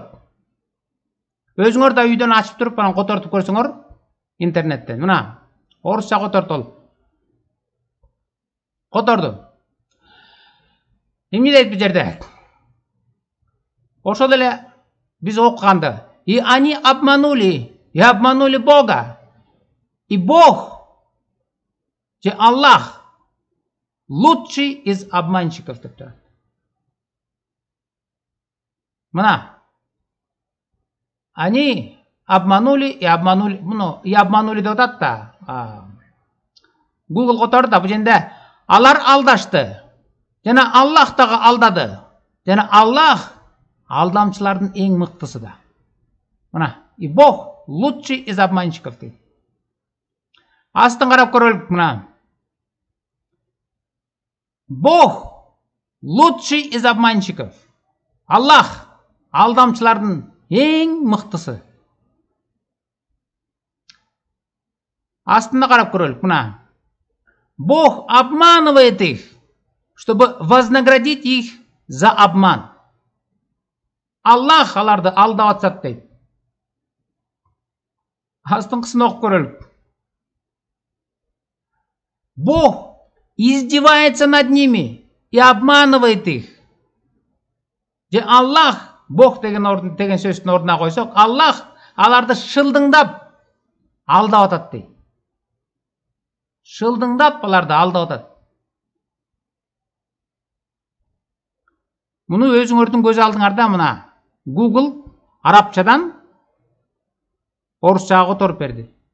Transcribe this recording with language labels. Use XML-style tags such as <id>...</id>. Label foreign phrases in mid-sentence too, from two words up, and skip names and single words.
<ky>Өзүңөр да үйдөн ачып туруп анан котортуп көрсөңөр интернеттен. Мына орусча котортол. Которду. Эмне дейт бул жерде? Ошол эле биз окуганды.</ky> <ru>И они обманули Бога. И Бог, же Аллах, лучший из обманщиков.</ru> <ky>Мына.</ky> <ru>Они обманули и обманули.</ru> <ky>Муну</ky> <ru>и обманули</ru> <ky>деп атат да. Google которду да бул жерде алар алдашты. Жана Аллах дагы алдады. Жана Аллах алдамчылардын эң мыктысы да. Мына.</ky> <ru>И Бог лучший из обманщиков.</ru> <ky>Астын карап көрөлүк мына.</ky> <ru>Бог лучший из обманщиков.</ru> <ky>Аллах алдамчылардын эң мыктысы. Астына карап көрөлүк мына.</ky> <ru>Бог обманывает их, чтобы вознаградить их за обман.</ru> <ky>Аллах аларды алдап атат дейт. Астыңкысын окуп көрөлүк.</ky> <ru>Бог издевается над ними и обманывает их.</ru> <ky>Же Аллах, Бог деген сөздүн ордуна койсок, Аллах аларды шылдыңдап алдап атат дейт. Шылдыңдап аларды алдап атат. Муну өзүңөрдүн көз алдыңарда мына Google арабчадан орусчага которуп берди.</ky>